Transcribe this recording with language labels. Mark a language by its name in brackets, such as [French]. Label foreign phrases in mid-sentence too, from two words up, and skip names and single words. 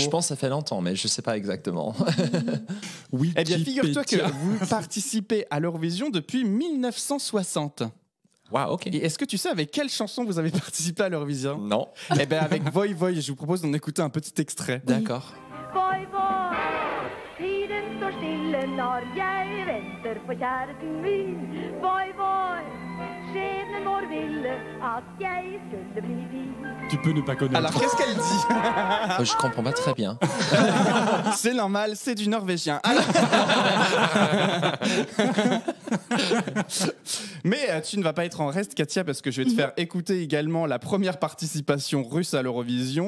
[French] Je pense que ça fait longtemps, mais je ne sais pas exactement. Oui. Eh bien, figure-toi que vous participez à l'Eurovision depuis 1960. [English] Wow, ok. [French] Et est-ce que tu sais avec quelle chanson vous avez participé à l'Eurovision ? Non. Eh bien avec Voi Voi, je vous propose d'en écouter un petit extrait. D'accord. [Norwegian] Voi, voi, tiden står stille når jeg venter på kjæresten min. Voi, voi, skjebnen vår ville at jeg skulle bli din. [French] Tu peux ne pas connaître. Alors qu'est-ce qu'elle dit ? Je comprends pas très bien. C'est normal, c'est du norvégien. Alors... Mais tu ne vas pas être en reste, Katia, parce que je vais te faire écouter également la première participation russe à l'Eurovision.